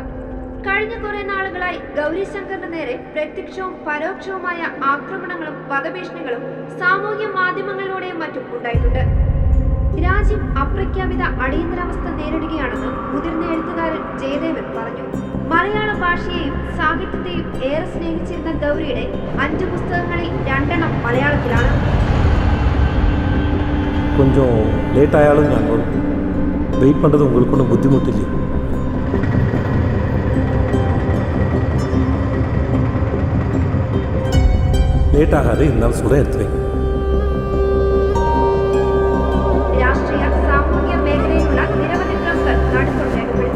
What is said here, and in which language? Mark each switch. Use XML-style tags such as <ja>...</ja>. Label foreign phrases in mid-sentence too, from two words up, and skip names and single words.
<ml>കഴിഞ്ഞ കുറെ നാളുകളായി ഗൗരി ശങ്കറിന് നേരെ പ്രത്യക്ഷവും പരോക്ഷവുമായ ആക്രമണങ്ങളും വധഭീഷണികളും സാമൂഹ്യ മാധ്യമങ്ങളിലൂടെയും മറ്റും ഉണ്ടായിട്ടുണ്ട്. രാജ്യം അപ്രഖ്യാപിത അടിയന്തരാവസ്ഥ നേരിടുകയാണെന്ന് മുതിർന്ന എഴുത്തുകാരൻ ജയദേവൻ പറഞ്ഞു. മലയാള ഭാഷയെയും സാഹിത്യത്തെയും ഏറെ സ്നേഹിച്ചിരുന്ന ഗൗരിയുടെ 5 പുസ്തകങ്ങളിൽ 2 മലയാളത്തിലാണ്.</ml> <ta>கொஞ்சம் லேட் ஆயாலும் நாங்கள் வெயிட் பண்ணுறது உங்களுக்கு ஒன்றும் புத்திமுட்டு இல்லையா? லேட் ஆகாது, இருந்தாலும் சுட எடுத்து வைங்க.</ta> <ml>രാഷ്ട്രീയ സാമൂഹ്യ മേഖലയിലുള്ള നിരവധി പ്രമുഖർ നടുക്കം രേഖപ്പെടുത്തി.</ml>